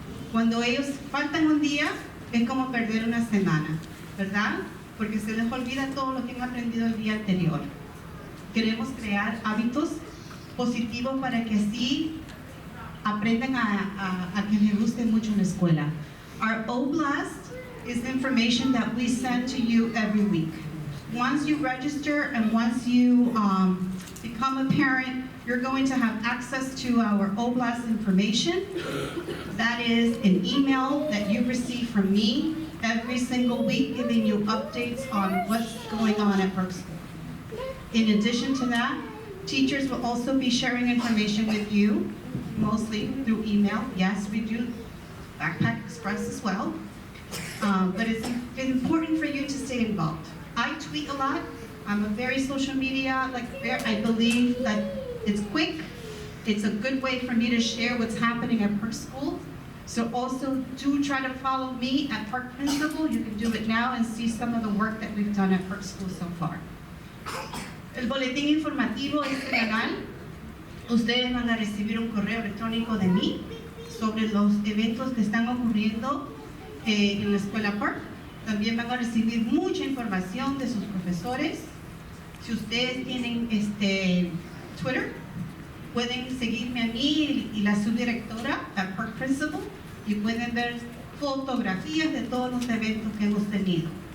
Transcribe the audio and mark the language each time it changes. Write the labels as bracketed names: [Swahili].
[Spanish] Cuando ellos faltan un día, es como perder una semana, ¿verdad? Porque se les olvida todo lo que han aprendido el día anterior. Queremos crear hábitos positivos para que así aprendan a que les guste mucho la escuela. [English] Our Oblast is information that we send to you every week. Once you register and once you become a parent, you're going to have access to our Oblast information. That is an email that you receive from me every single week, giving you updates on what's going on at Burke School. In addition to that, teachers will also be sharing information with you, mostly through email. Yes, we do Backpack Express as well, but it's important for you to stay involved. I tweet a lot. I'm a very social media, I believe that it's quick. It's a good way for me to share what's happening at Park School. So also do try to follow me at Park Principal. You can do it now and see some of the work that we've done at Park School so far. [Spanish] El boletín informativo es semanal. Ustedes van a recibir un correo electrónico de mí sobre los eventos que están ocurriendo en la Escuela Park. También van a recibir mucha información de sus profesores. Si ustedes tienen Twitter, pueden seguirme a mí y la subdirectora, la Park Principal, y pueden ver fotografías de todos los eventos que hemos tenido.